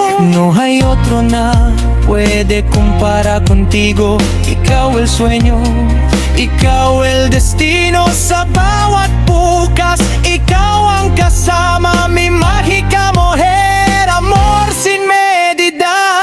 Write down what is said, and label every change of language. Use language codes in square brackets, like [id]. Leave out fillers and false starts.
[es] No hay otro na puede compara contigo. Ikaw el sueño, ikaw el destino. [tl] Sa bawat bukas, ikaw ang kasama. [es] Mi mágica mujer, amor sin medida.